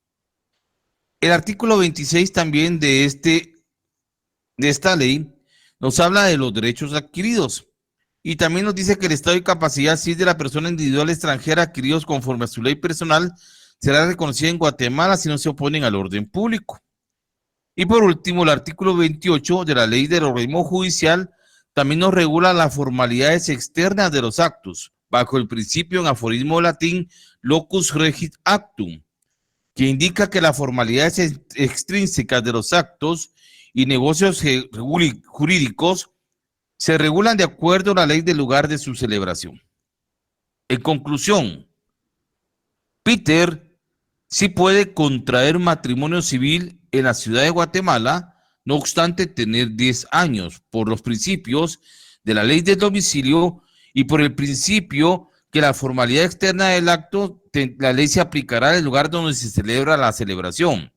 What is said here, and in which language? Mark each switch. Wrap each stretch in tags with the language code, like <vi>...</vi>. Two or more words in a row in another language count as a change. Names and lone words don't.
<es>El artículo 26 también de esta ley nos habla de los derechos adquiridos y también nos dice que el estado y capacidad civil de la persona individual extranjera adquiridos conforme a su ley personal será reconocida en Guatemala si no se oponen al orden público. Y por último, el artículo 28 de la ley del organismo judicial también nos regula las formalidades externas de los actos, bajo el principio en aforismo latín</es> <la>locus regit actum,</la> <es>que indica que las formalidades extrínsecas de los actos y negocios jurídicos se regulan de acuerdo a la ley del lugar de su celebración. En conclusión, Peter sí puede contraer matrimonio civil en la ciudad de Guatemala, no obstante tener 10 años, por los principios de la ley del domicilio y por el principio que la formalidad externa del acto, la ley se aplicará en el lugar donde se celebra la celebración.</es>